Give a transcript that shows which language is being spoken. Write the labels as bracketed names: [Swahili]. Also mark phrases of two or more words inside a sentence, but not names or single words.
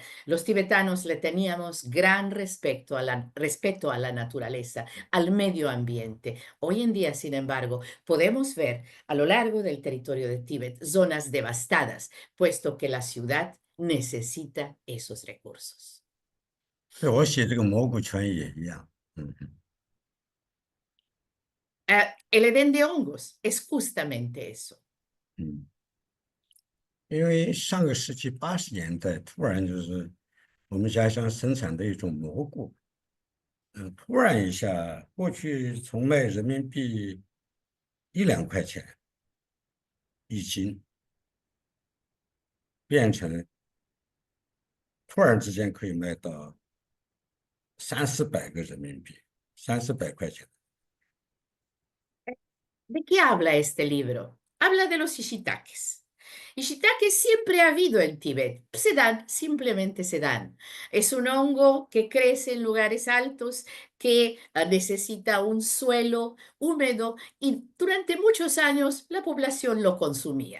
[Spanish] Los tibetanos le teníamos gran respeto a la naturaleza, al medio ambiente. Hoy en día, sin embargo, podemos ver a lo largo del territorio de Tíbet zonas devastadas, puesto que la ciudad necesita esos recursos. [Chinese] 对，我写这个蘑菇圈也一样。 [Spanish] El Edén de hongos es justamente eso. [Chinese] 因为上个世纪80年代，突然就是我们家乡生产的一种蘑菇，突然一下，过去从卖人民币1、2块钱一斤，变成突然之间可以卖到300-400个人民币，300-400块钱。 [Spanish] ¿De qué habla este libro? Habla de los ishitakes. Ishitakes siempre ha habido en Tíbet. Se dan, simplemente se dan. Es un hongo que crece en lugares altos, que necesita un suelo húmedo y durante muchos años la población lo consumía.